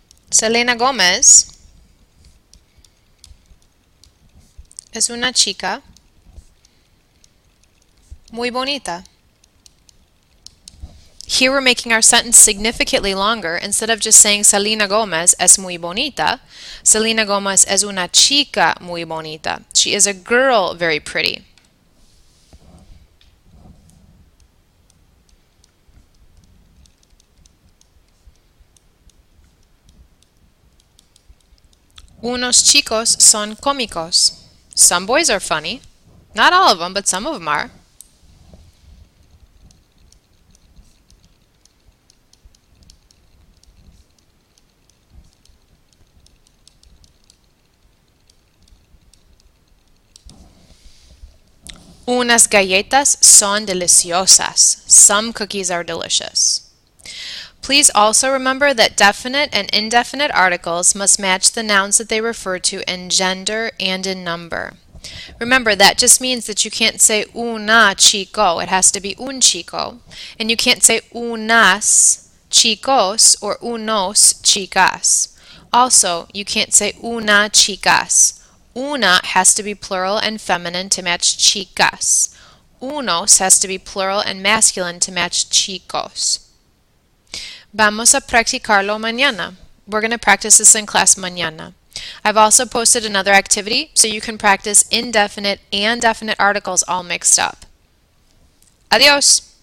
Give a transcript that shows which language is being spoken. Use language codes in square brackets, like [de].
[es] Selena Gomez es una chica muy bonita. [en] Here we're making our sentence significantly longer. Instead of just saying [es] Selena Gomez es muy bonita, Selena Gomez es una chica muy bonita. [en] She is a girl very pretty. [es] Unos chicos son cómicos. [en] Some boys are funny. Not all of them, but some of them are. [es] Unas galletas son deliciosas. [en] Some cookies are delicious. Please also remember that definite and indefinite articles must match the nouns that they refer to in gender and in number. Remember, that just means that you can't say [es] una chico. [en] It has to be [es] un chico. [en] And you can't say [es] unas chicos [en] or [es] unos chicas. [en] Also, you can't say [es] una chicas. [en] Una has to be plural and feminine to match chicas. Unos has to be plural and masculine to match chicos. [es] Vamos a practicarlo mañana. [en] We're going to practice this in class mañana. I've also posted another activity so you can practice indefinite and definite articles all mixed up. Adios!